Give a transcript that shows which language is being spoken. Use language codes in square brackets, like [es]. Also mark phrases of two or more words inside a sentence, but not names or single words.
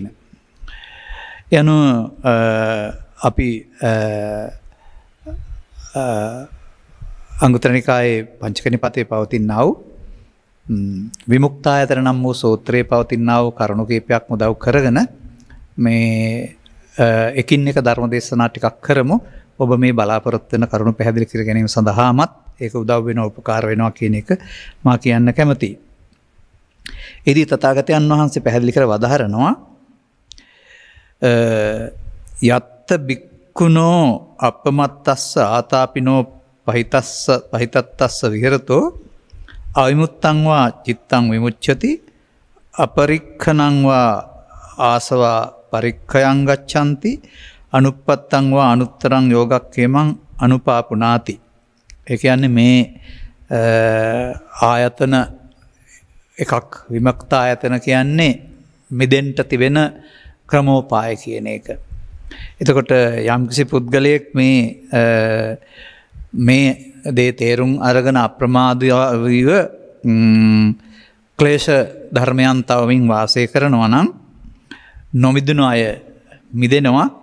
[si] යනු අපි අංගුත්තර නිකායේ පංචක නිපාතේ පවතිනා වූ විමුක්තායතන නම් වූ සූත්‍රයේ පවතිනා වූ කරුණු කීපයක් උදව් කරගෙන මේ එකින් එක ධර්ම දේශනා ටිකක් කරමු. ඔබ මේ බලාපොරොත්තු වෙන කරුණු පැහැදිලි කර ගැනීම සඳහාමත් ඒක උදව් වෙනවා, උපකාර වෙනවා කියන එක මා කියන්න කැමතියි. ඉදී තථාගතයන් වහන්සේ පැහැදිලි කර වදාහරනවා [pi] යත්ත බික්කුණෝ අපමත්තස්ස ආතාපිනෝ පහිතත්තස්ස විහෙරතෝ අවිමුත්තං වා චිත්තං විමුච්ඡති අපරික්ඛනං වා ආසවා පරික්ඛයං ගච්ඡanti අනුප්පත්තං වා අනුත්තරං යෝගක්ඛේමං අනුපාපුනාති. [si] ඒ කියන්නේ මේ ආයතන එකක් විමුක්ත ආයතන කියන්නේ මෙදෙන්ට තිබෙන ක්‍රමෝපාය කියන එක. එතකොට යම්කිසි පුද්ගලයෙක් මේ දේ තේරුම් අරගෙන අප්‍රමාදීව ක්ලේශ ධර්මයන් තවමින් වාසය කරනවා නම් නොමිදුණු අය මිදෙනවා.